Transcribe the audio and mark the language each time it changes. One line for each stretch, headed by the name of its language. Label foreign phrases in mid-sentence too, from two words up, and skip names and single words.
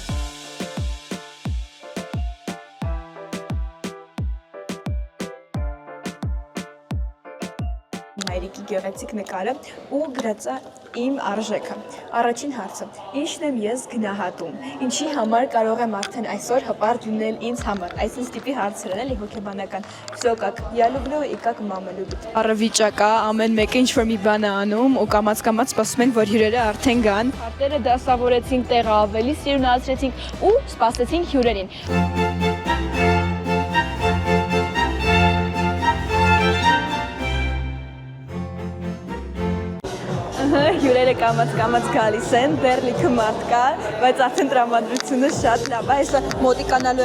Armenian: Հայրիկի գեղեցիկ նկարը ու գրածա իմ արժեքը։ Առաջին հարցը. ինչն եմ ես գնահատում։ Ինչի համար կարող եմ արդեն այսօր հպարտ լինել ինձ համար։ Այսինքն տիպի հարցեր են էլի հոգեբանական։
Russian: Всё как я люблю и как мама любит։
Armenian: Առավիճակա ամեն մեկը ինչ որ մի բան է անում ու կամաց սպասում ենք որ հյուրերը արդեն գան։ Քարտերը դասավորեցինք, տեղը ավելի սիրունացրեցինք ու սպասեցինք հյուրերին։ Հյուրերը կամաց գալիս են, դեռ լիքը մարդ կա, բայց արդեն տրամադրությունը շատ լավ է։ Այսօր մոտիկանալու